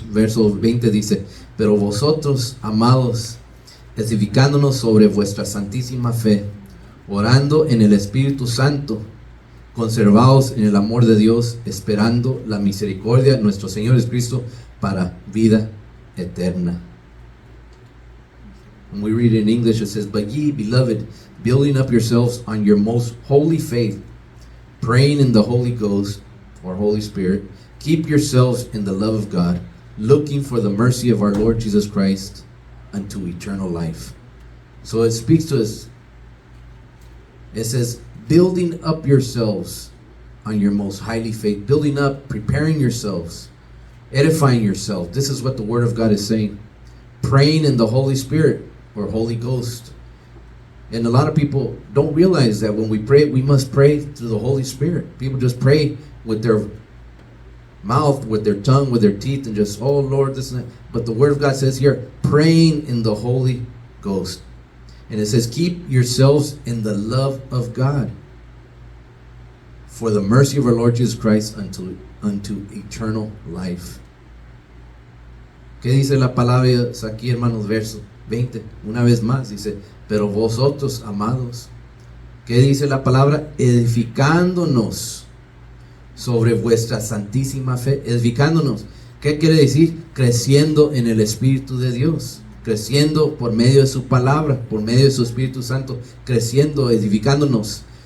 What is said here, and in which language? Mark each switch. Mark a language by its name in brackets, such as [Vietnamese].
[Spanish] Verso 20 dice: pero vosotros, amados, edificándonos sobre vuestra santísima fe, orando en el Espíritu Santo, conservaos en el amor de Dios, esperando la misericordia de nuestro Señor Jesucristo para vida eterna. [English] When we read it in English, it says, but ye, beloved, building up yourselves on your most holy faith, praying in the Holy Ghost, or Holy Spirit, keep yourselves in the love of God, looking for the mercy of our Lord Jesus Christ unto eternal life. So it speaks to us. It says, building up yourselves on your most highly faith, building up, preparing yourselves, edifying yourself. This is what the Word of God is saying. Praying in the Holy Spirit or Holy Ghost. And a lot of people don't realize that when we pray, we must pray through the Holy Spirit. People just pray with their mouth, with their tongue, with their teeth, and just, oh Lord, this and that. But the Word of God says here, praying in the Holy Ghost. And it says, keep yourselves in the love of God, for the mercy of our Lord Jesus Christ unto eternal life. [Spanish] ¿Qué dice la palabra aquí, hermanos? Verso 20, una vez más dice, pero vosotros, amados, ¿qué dice la palabra? Edificándonos sobre vuestra santísima fe. Edificándonos, ¿qué quiere decir? Creciendo en el Espíritu de Dios, creciendo por medio de su palabra, por medio de su Espíritu Santo, creciendo, edificándonos.